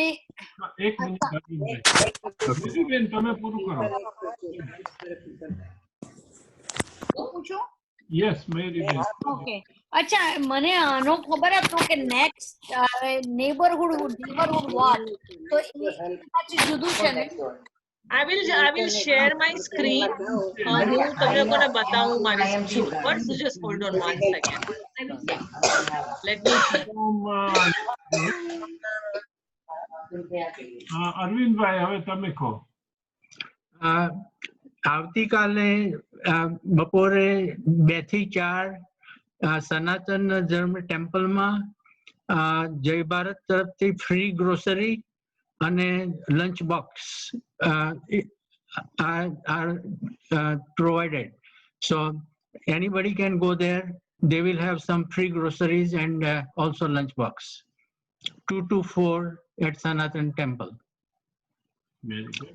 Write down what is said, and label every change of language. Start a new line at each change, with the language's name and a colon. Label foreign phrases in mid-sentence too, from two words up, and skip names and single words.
Gujarati: એક મિનિટ મયુરીબેન, તમે પૂરું કરો. પૂછો. યસ મયુરીબેન. ઓકે, અચ્છા, મને આનો ખબર હતો કે
English: next neighborhood wall
Gujarati: તો એ પાછું જુદું છે ને.
English: I will share my screen.
Gujarati: હું તમને લોકોને બતાવું મારી સ્ક્રીન ઉપર.
English: So just hold on 1 second. Let me see.
Gujarati: અરવિંદભાઈ, હવે તમે કહો. આવતીકાલે બપોરે 2 થી 4 સનાતન ધર્મ ટેમ્પલમાં જય ભારત તરફથી
English: free grocery
Gujarati: અને
English: lunch box are provided. So anybody can go there. They will have some free groceries and also lunch box. 2 to 4 at Sanatan Temple. Very good.